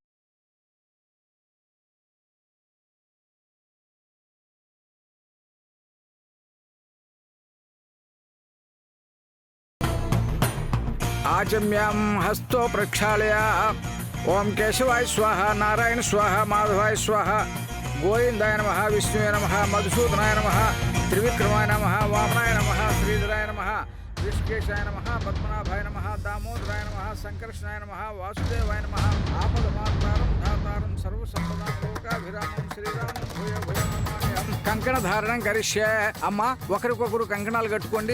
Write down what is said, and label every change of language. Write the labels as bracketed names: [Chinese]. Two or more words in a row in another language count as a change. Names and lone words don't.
[Sanskrit] ఆచమ్యాం హస్తో ప్రక్షాళయ. ఓం కేశవాయ స్వాహ, నారాయణ స్వాహ, మాధవాయ స్వాహ, గోవిందాయ నమః, విష్ణువే నమః, మధుసూదనాయ నమః, త్రివిక్రమాయ నమః, వామనాయ నమః, శ్రీధరాయ నమః, ऋषिकेशाय नमः, पद्मनाभाय नमः, दामोदराय नमः, संकर्षणाय नमः, वासुदेवाय नमः, आपदमातारं धातारं सर्वसंपदां लोकाभिरामं श्रीरामं भूय भूय नमाम्यहं. కంకణ ధారణం కరిష్యే. [Telugu] అమ్మ, ఒకరికొకరు కంకణాలు కట్టుకోండి.